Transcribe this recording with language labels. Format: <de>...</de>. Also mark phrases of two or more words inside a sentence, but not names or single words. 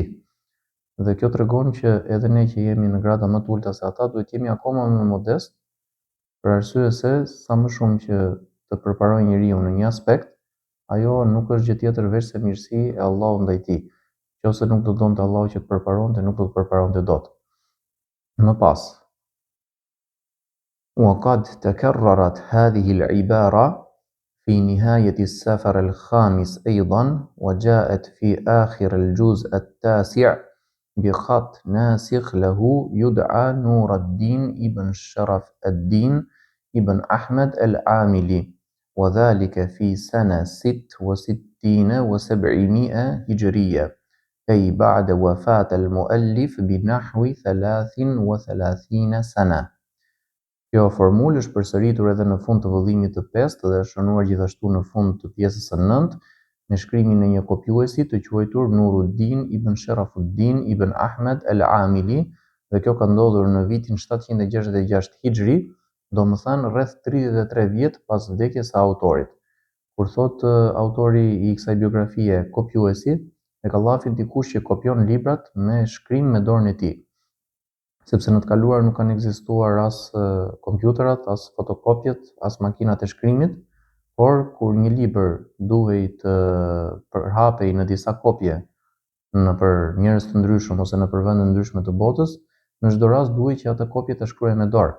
<sq>Dhe kjo tregon që edhe ne që jemi në grada më të ulta se ata duhet jemi akoma më modest, për arsye se sa më shumë që të përparojë njeriu në një aspekt, ajo nuk është gjë tjetër veç se mirësi e Allahut ndaj tij. Nëse nuk do donte Allahu që të përparonte, nuk do të përparonte dot. Më pas,</sq> <ar>وقد تكررت هذه العبارة في نهاية السفر الخامس أيضا، وجاءت في آخر الجزء التاسع بخط ناسخ له يدعى نور الدين ابن شرف الدين ابن أحمد العاملي، وذلك في سنة 66 و700 هجرية، أي بعد وفاة المؤلف بنحو 33 سنة.</ar> <sq>Kjo formulë është përsëritur edhe në fund të vëllimit të 5 dhe është shënuar gjithashtu në fund të pjesës së 9 me shkrimin e një kopjuesi të quajtur Nuruddin ibn Sharafuddin ibn Ahmed al-Amili, dhe kjo ka ndodhur në vitin 766 Hijri, domethënë rreth 33 vjet pas vdekjes së autorit. Kur thot autori i kësaj biografie kopjuesi, e ka llafin dikush që kopjon librat me shkrim me dorën e tij. Sepse në të kaluar nuk kanë ekzistuar as kompjuterat, as fotokopjet, as makinat e shkrimit, por kur një libër duhej të përhapej në disa kopje nëpër njerëz të ndryshëm ose nëpër vende ndryshme të botës, në çdo rast duhej që atë kopje ta shkruaje me dorë.</sq>